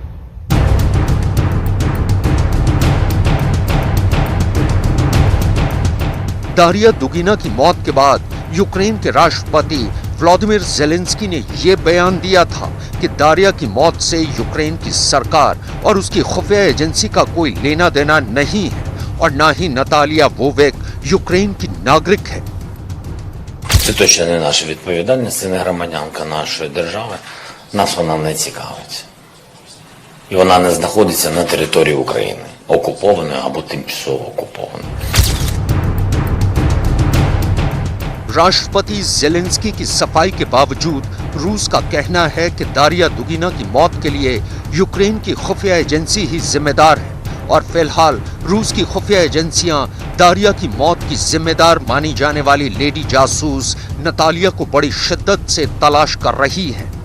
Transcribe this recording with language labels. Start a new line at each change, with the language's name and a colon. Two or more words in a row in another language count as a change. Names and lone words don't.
Hindi: दारिया दुगीना की मौत के बाद यूक्रेन के राष्ट्रपति व्लादिमीर ज़ेलेंस्की ने यह बयान दिया था कि दारिया की मौत से यूक्रेन की सरकार और उसकी खुफिया एजेंसी का कोई लेना देना नहीं है और ना ही नतालिया वोविक यूक्रेन की नागरिक है।
Ukrainian: Це точно не наша відповідальність, це не громадянка нашої держави. Нас вона не цікавить. І вона не знаходиться на території України, окупованої або тимчасово окупованої.
Hindi: राष्ट्रपति ज़ेलेंस्की की सफाई के बावजूद रूस का कहना है कि दारिया दुगीना की मौत के लिए यूक्रेन की खुफिया एजेंसी ही जिम्मेदार है और फिलहाल रूस की खुफिया एजेंसियां दारिया की मौत की जिम्मेदार मानी जाने वाली लेडी जासूस नतालिया को बड़ी शिद्दत से तलाश कर रही है।